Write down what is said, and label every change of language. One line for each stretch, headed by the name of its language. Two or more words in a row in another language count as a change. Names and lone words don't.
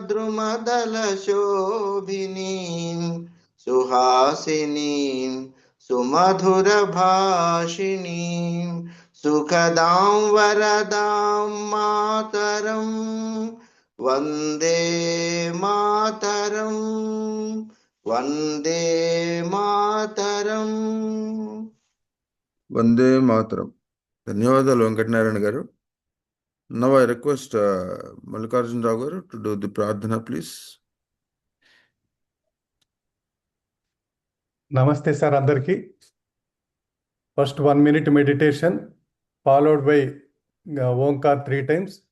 Sanskrit: द्रुमदल शोभिनीम् सुहासिनीम् सुमधुर भाषिणीम् सुखदाम् वरदाम् मातरम् वन्दे मातरम् वन्दे मातरम् वन्दे मातरम्.
Telugu: ధన్యవాదాలు వెంకటనారాయణ గారు.
English: Now I request Mallikarjun Rao garu to do the pradhana, please.
Telugu: నమస్తే సర్ అందర్కి.
English: First 1 minute meditation followed by Omkar 3 times.